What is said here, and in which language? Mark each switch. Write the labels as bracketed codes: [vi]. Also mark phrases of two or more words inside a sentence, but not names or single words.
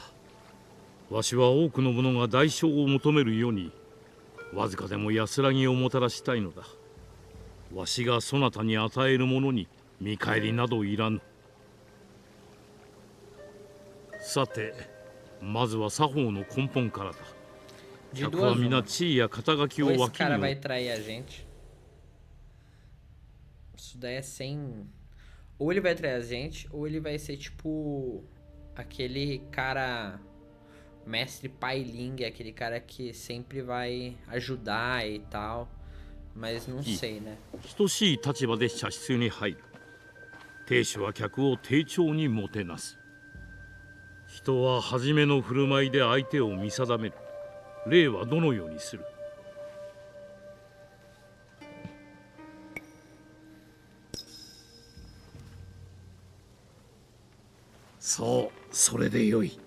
[ja] わしは多くの者が代償を求めるように、わずかでも安らぎをもたらしたいのだ。わしがそなたに与えるものに見返りなどいらぬ。さて、まずは作法の根本からだ。客は皆地位や肩書きを分けるよ。 [pt] Isso daí é sem. Ou ele vai trair a gente, ou ele vai ser tipo aquele cara, mestre Pai Ling, aquele cara que sempre vai ajudar e tal, mas não sei, né? [ja] 等しい立場で茶室に入る。亭主は客を丁重にもてなす。人は初めの振る舞いで相手を見定める。例はどのようにする。 そう、それでよい。